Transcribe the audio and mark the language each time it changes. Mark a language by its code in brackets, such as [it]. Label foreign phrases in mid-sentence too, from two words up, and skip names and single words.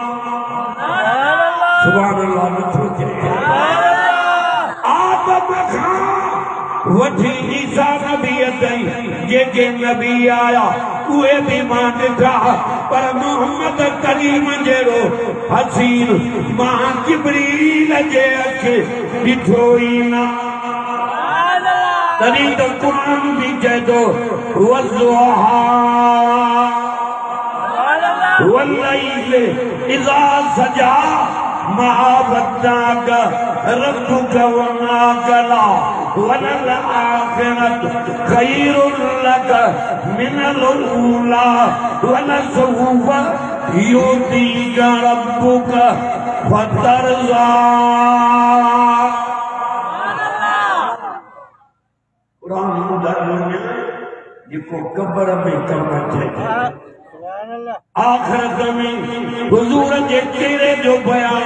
[ar] سبحان الله [sd] नथो चए आदम खां वठी ईसा नबी ताईं जेके नबी आया उहे भी मां ॾिठा पर मोहम्मद करीम जहिड़ो हसीन मां जिब्रील जे अखि ॾिठो ई न तॾहिं त क़ुरान भी चए थो [ar] والضحى والليل إذا سجى ما ودعك ربك وما قلى وللآخرة خير لك من الأولى ولسوف يعطيك ربك فترضى [sd] कुरान जेको कब्र में कम अचे आखिरत में हुजूर जे चेहरे जो बयान